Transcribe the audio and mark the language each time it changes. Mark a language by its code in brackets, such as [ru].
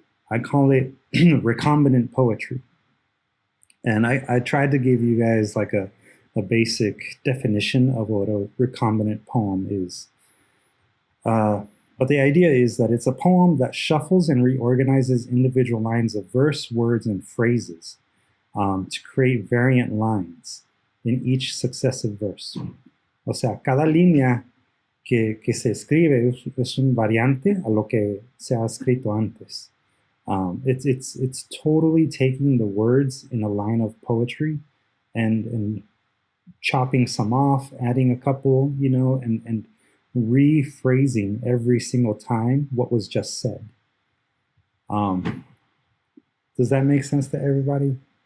[en] I call it recombinant poetry. And I tried to give you guys like a basic definition of what a recombinant poem is. But the idea is that it's a poem that shuffles and reorganizes individual lines of verse, words, and phrases to create variant lines in each successive verse. [es] O sea, cada línea que se escribe es un variante a lo que se ha escrito antes. [en] It's totally taking the words in a line of poetry and chopping some off, adding a couple, and rephrasing every single time what was just said. Does that make sense to everybody?